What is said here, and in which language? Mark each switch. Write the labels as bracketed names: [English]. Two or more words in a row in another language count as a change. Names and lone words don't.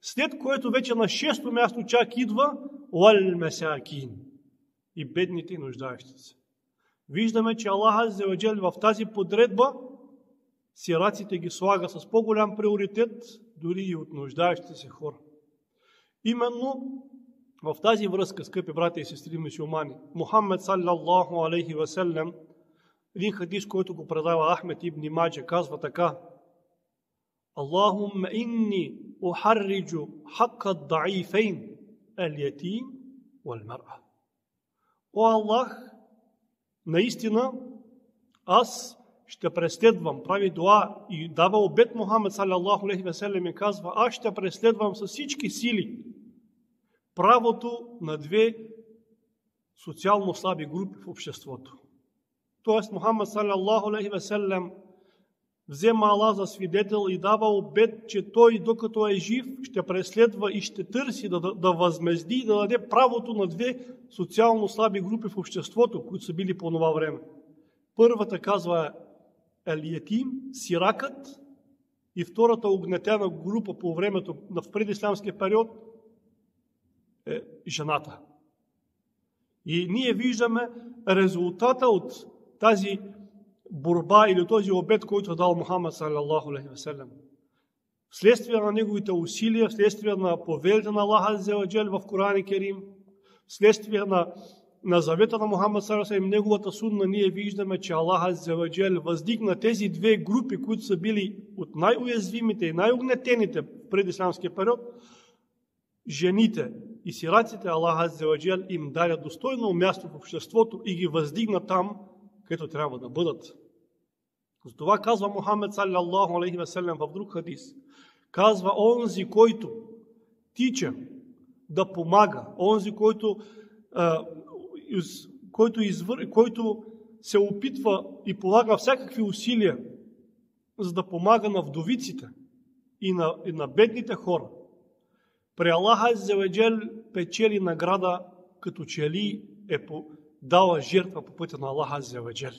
[Bulgarian] След което вече на 6-то място чак идва [Arabic] والمساكين [Bulgarian] и бедните и нуждаещите се. Виждаме, че Аллах [Arabic] عز وجل [Bulgarian] в тази подредба сираците ги слага с по-голям приоритет, дори и от нуждаещите се хора. Именно в тази връзка, скъпи братя и сестри мюсюлмани, Мухаммед [Arabic] صلى الله عليه وسلم, [Bulgarian] един хадис, който го предава Ахмед ибн Маджа, казва така: [Arabic] اللهم إني أحرج حق الضعيفين اليتيم والمرأة. [Bulgarian] О Аллах, наистина аз ще преследвам, прави дуа и дава обет Мухаммед [Arabic] صلى الله عليه وسلم [Bulgarian] и казва: аз ще преследвам с всички сили правото на две социално слаби групи в обществото. Тоест Мухаммед [Arabic] صلى الله عليه وسلم [Bulgarian] взема Аллах за свидетел и дава обет, че той, докато е жив, ще преследва и ще търси да възмезди и да даде правото на две социално слаби групи в обществото, които са били по това време. Първата казва ал-ятим, сиракът, и втората угнетена група по времето в предисламския период е жената. И ние виждаме резултата от тази борба или този обет, който е дал Мухаммед [Arabic] صلى الله عليه وسلم. [Bulgarian] Вследствие на неговите усилия, вследствие на повелите на Аллах [Arabic] عز وجل [Bulgarian] в Коран Керим, вследствие на завета на Мухаммед [Arabic] صلى الله عليه وسلم, [Bulgarian] неговата сунна, ние виждаме, че Аллах [Arabic] عز وجل [Bulgarian] въздигна тези две групи, които са били от най-уязвимите и най-угнетените в предисламския период, жените и сираците. Аллах [Arabic] عز وجل [Bulgarian] им даде достойно място в обществото и ги въздигна там, където трябва да бъдат. Затова казва Мухаммед [Arabic] صلى الله عليه وسلم [Bulgarian] в друг хадис. Казва: онзи, който тича да помага, онзи, който се опитва и полага всякакви усилия, за да помага на вдовиците и на бедните хора, при Аллах [Arabic] عز وجل [Bulgarian] печели награда, като че ли е дала жертва по пътя на Аллах [Arabic] عز وجل.